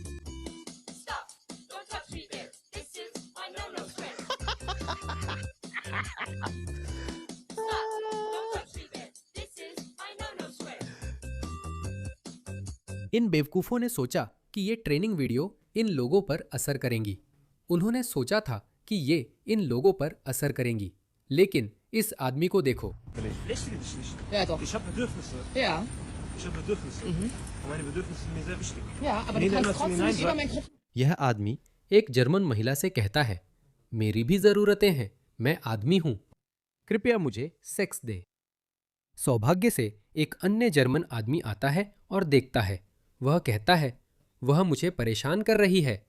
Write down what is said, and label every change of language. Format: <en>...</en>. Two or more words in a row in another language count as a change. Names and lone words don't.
<hi>इन बेवकूफों ने सोचा कि ये ट्रेनिंग वीडियो इन लोगों पर असर करेंगी। उन्होंने सोचा था कि ये इन लोगों पर असर करेंगी, लेकिन इस आदमी को देखो।</hi> <de>Ja, doch. Ich habe Bedürfnisse. Ja. Ich habe Bedürfnisse. Und meine Bedürfnisse sind mir sehr wichtig. Ja, aber Nee, du kannst dann lass mich trotzdem nicht hinein, über meinen Kopf.</de> <hi>यह आदमी एक जर्मन महिला से कहता है, मेरी भी जरूरतें हैं, मैं आदमी हूं, कृपया मुझे सेक्स दे। सौभाग्य से एक अन्य जर्मन आदमी आता है और देखता है। वह कहता है, वह मुझे परेशान कर रही है।</hi>